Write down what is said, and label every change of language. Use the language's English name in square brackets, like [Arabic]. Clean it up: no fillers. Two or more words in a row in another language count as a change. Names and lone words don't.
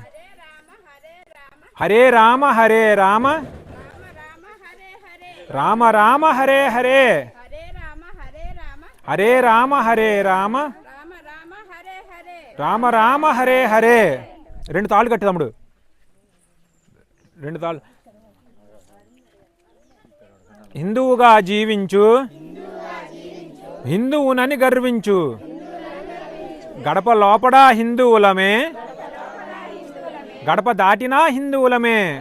[Sanskrit] హరే రామ రామ రామ హరే హరే, హరే రామ రామ రామ హరే హరే. [Telugu] రెండు తాళ్ళు కట్టి తమ్ముడు, రెండు తాళ్ళు. హిందువుగా జీవించు, హిందువునని గర్వించు. గడప లోపడ హిందువులమే, గడప దాటినా హిందువులమే.